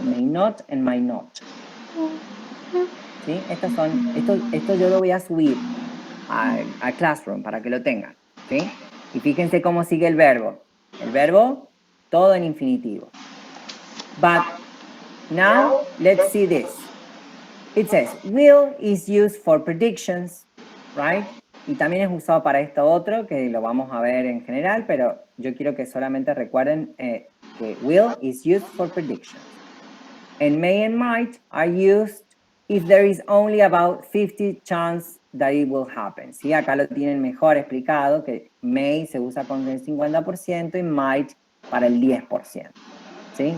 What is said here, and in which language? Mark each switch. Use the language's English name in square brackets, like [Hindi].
[English] May not and might not. ¿Sí? [Spanish] Esto yo lo voy a subir a Classroom para que lo tengan, ¿sí? Y fíjense cómo sigue el verbo. El verbo, todo en infinitivo. [English] But now, let's see this. It says, will is used for predictions, right? [Spanish] Y también es usado para esto otro, que lo vamos a ver en general, pero yo quiero que solamente recuerden que [English] will is used for predictions. And may and might are used if there is only about 50 chance that it will happen. [Spanish] ¿Sí? Acá lo tienen mejor explicado, que may se usa con el 50% y might para el 10%. ¿Sí?